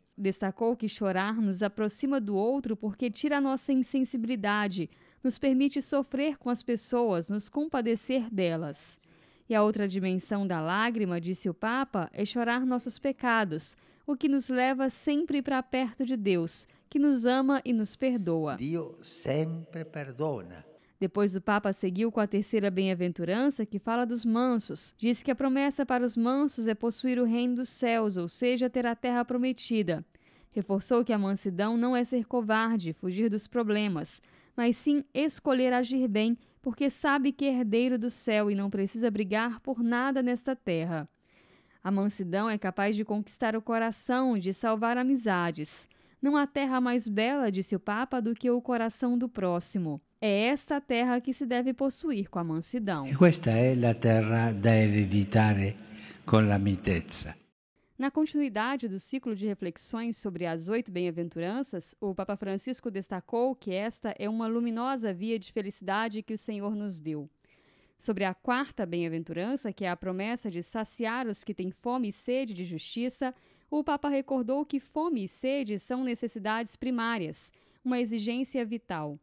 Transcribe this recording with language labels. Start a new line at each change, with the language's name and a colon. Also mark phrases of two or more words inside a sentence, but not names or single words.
Portuguese: Destacou que chorar nos aproxima do outro porque tira a nossa insensibilidade, nos permite sofrer com as pessoas, nos compadecer delas. E a outra dimensão da lágrima, disse o Papa, é chorar nossos pecados, o que nos leva sempre para perto de Deus, que nos ama e nos perdoa.
Italian: Dio sempre perdona.
Portuguese: Depois o Papa seguiu com a terceira bem-aventurança, que fala dos mansos. Diz que a promessa para os mansos é possuir o reino dos céus, ou seja, ter a terra prometida. Reforçou que a mansidão não é ser covarde, fugir dos problemas, mas sim escolher agir bem, porque sabe que é herdeiro do céu e não precisa brigar por nada nesta terra. A mansidão é capaz de conquistar o coração e de salvar amizades. Não há terra mais bela, disse o Papa, do que o coração do próximo. É esta terra que se deve possuir com a mansidão.
Italian: E questa è la terra da ereditare con la mitezza.
Portuguese: Na continuidade do ciclo de reflexões sobre as 8 bem-aventuranças, o Papa Francisco destacou que esta é uma luminosa via de felicidade que o Senhor nos deu. Sobre a quarta bem-aventurança, que é a promessa de saciar os que têm fome e sede de justiça, o Papa recordou que fome e sede são necessidades primárias, uma exigência vital.